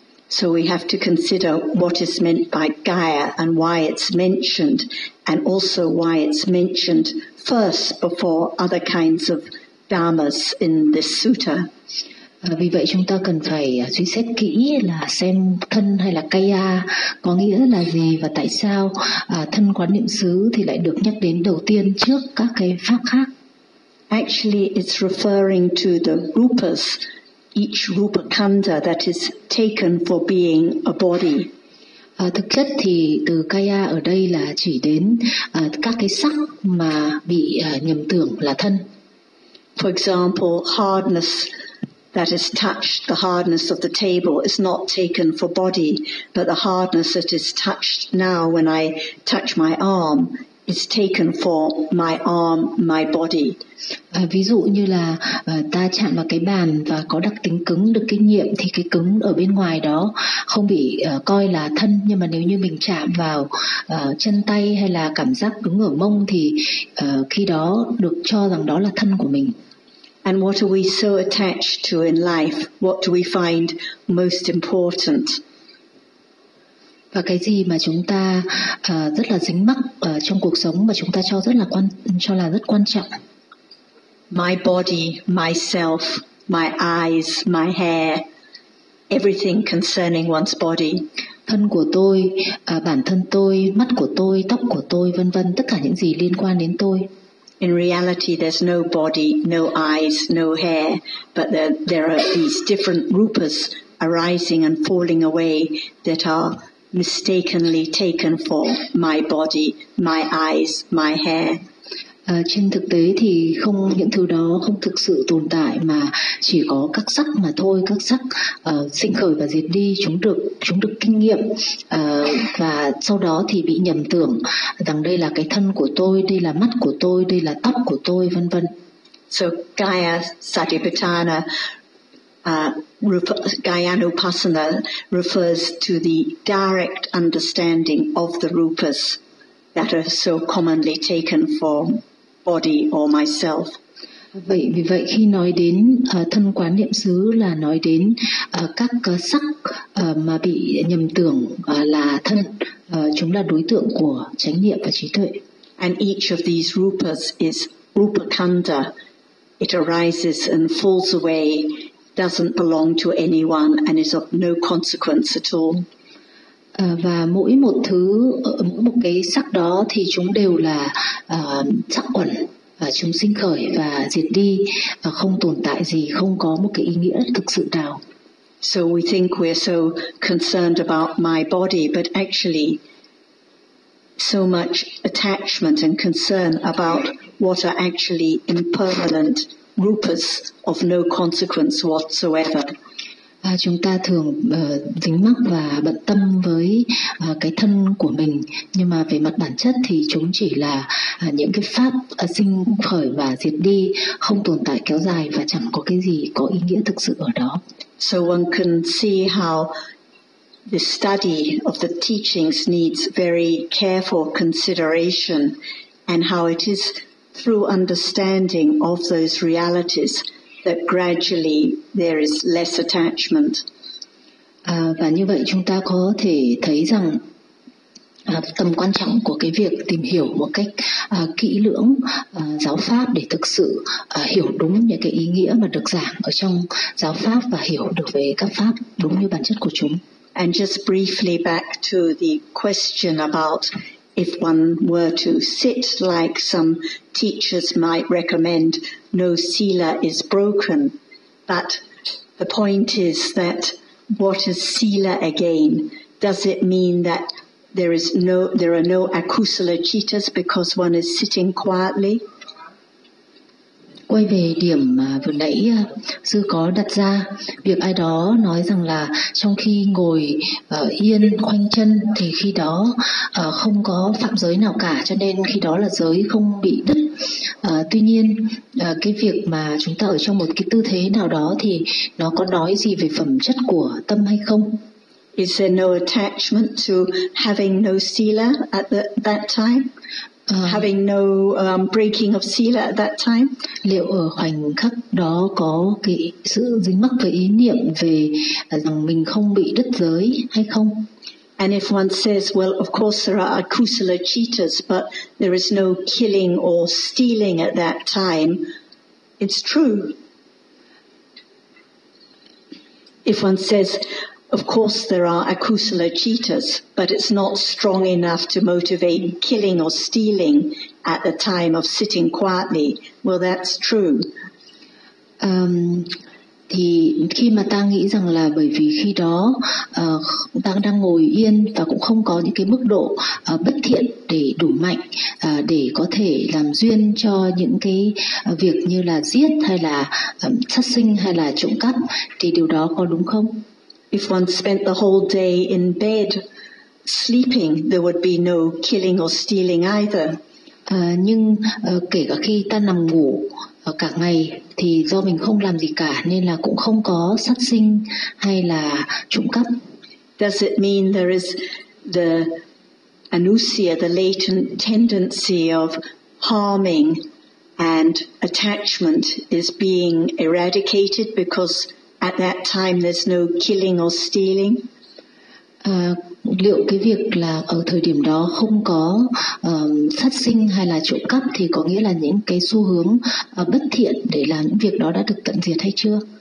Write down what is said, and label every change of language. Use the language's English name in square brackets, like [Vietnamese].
[English] So we have to consider what is meant by Kaya and why it's mentioned, and also why it's mentioned first before other kinds of dhammas in this sutta. [Vietnamese] Vì vậy chúng ta cần phải suy xét kỹ là xem thân hay là kaya có nghĩa là gì, và tại sao thân quán niệm xứ thì lại được nhắc đến đầu tiên trước các cái pháp khác. [English] Actually, it's referring to the rupas, each rupa khanda that is taken for being a body. [Vietnamese] Thực chất thì từ kaya ở đây là chỉ đến các cái sắc mà bị nhầm tưởng là thân. [English] For example, hardness that is touched, the hardness of the table is not taken for body, but the hardness that is touched now when I touch my arm is taken for my arm, my body. [Vietnamese] Ví dụ như là ta chạm vào cái bàn và có đặc tính cứng được kinh nghiệm thì cái cứng ở bên ngoài đó không bị coi là thân, nhưng mà nếu như mình chạm vào chân tay hay là cảm giác cứng ở mông thì khi đó được cho rằng đó là thân của mình. [English] And what are we so attached to in life? What do we find most important? [Vietnamese] Và cái gì mà chúng ta rất là dính mắc trong cuộc sống mà chúng ta cho rất là quan trọng? [English] My body, myself, my eyes, my hair, everything concerning one's body. [Vietnamese] Thân của tôi, bản thân tôi, mắt của tôi, tóc của tôi, vân vân, tất cả những gì liên quan đến tôi. [English] In reality, there's no body, no eyes, no hair, but there are these different rupas arising and falling away that are mistakenly taken for my body, my eyes, my hair. [Vietnamese] Trên thực tế thì không, những thứ đó không thực sự tồn tại mà chỉ có các sắc mà thôi, các sắc sinh khởi và diệt đi, chúng được kinh nghiệm và sau đó thì bị nhầm tưởng rằng đây là cái thân của tôi, đây là mắt của tôi, đây là tóc của tôi, vân vân. [English] So Gaya Satipatthana Gayana Upasana refers to the direct understanding of the rupas that are so commonly taken for body or myself. [Vietnamese] Vì vậy khi nói đến thân quán niệm xứ là nói đến các sắc mà bị nhầm tưởng là thân, chúng là đối tượng của chánh niệm và trí tuệ. [English] And each of these rupas is rupa khanda. It arises and falls away, doesn't belong to anyone and is of no consequence at all. [Vietnamese] Và mỗi một thứ, mỗi một cái sắc đó thì chúng đều là sắc uẩn, chúng sinh khởi và diệt đi, không tồn tại gì, không có một cái ý nghĩa thực sự nào. [English] So we think we're so concerned about my body, but actually so much attachment and concern about what are actually impermanent rupas of no consequence whatsoever. [Vietnamese] Chúng ta thường dính mắc và bận tâm với cái thân của mình, nhưng mà về mặt bản chất thì chúng chỉ là những cái pháp sinh khởi và diệt đi, không tồn tại kéo dài và chẳng có cái gì có ý nghĩa thực sự ở đó. [English] So one can see how the study of the teachings needs very careful consideration, and how it is through understanding of those realities that gradually there is less attachment. [Vietnamese] Và như vậy chúng ta có thể thấy rằng tầm quan trọng của cái việc tìm hiểu một cách kỹ lưỡng giáo pháp để thực sự hiểu đúng những cái ý nghĩa mà được giảng ở trong giáo pháp và hiểu được về các pháp đúng như bản chất của chúng. [English] And just briefly back to the question about if one were to sit like some teachers might recommend, no sila is broken. But the point is that what is sila again? Does it mean that there are no akusala chittas because one is sitting quietly? [Vietnamese] Quay về điểm vừa nãy sư có đặt ra, việc ai đó nói rằng là trong khi ngồi yên khoanh chân thì khi đó không có phạm giới nào cả, cho nên khi đó là giới không bị đứt. Tuy nhiên cái việc mà chúng ta ở trong một cái tư thế nào đó thì nó có nói gì về phẩm chất của tâm hay không? [English] Is there no attachment to having no sila at that time? Having no breaking of sila at that time. [Vietnamese] Liệu ở khoảnh khắc đó có cái sự dính mắc với ý niệm về rằng mình không bị đứt giới hay không? [English] And if one says, well, of course there are akusala chittas, but there is no killing or stealing at that time, it's true. If one says, Of course there are akusala cheetahs, but it's not strong enough to motivate killing or stealing at the time of sitting quietly. Well, that's true. [Vietnamese] Thì khi mà ta nghĩ rằng là bởi vì khi đó ta đang ngồi yên và cũng không có những cái mức độ bất thiện để đủ mạnh để có thể làm duyên cho những cái việc như là giết hay là sát sinh hay là trộm cắp, thì điều đó có đúng không? [English] If one spent the whole day in bed sleeping, there would be no killing or stealing either. [Vietnamese] Nhưng kể cả khi ta nằm ngủ cả ngày thì do mình không làm gì cả nên là cũng không có sát sinh hay là trộm cắp. [English] Does it mean there is the anusya, the latent tendency of harming and attachment is being eradicated because at that time there's no killing or stealing? [Vietnamese] Liệu cái việc là ở thời điểm đó không có sát sinh hay là trộm cắp thì có nghĩa là những cái xu hướng bất thiện để làm những việc đó đã được tận diệt hay chưa?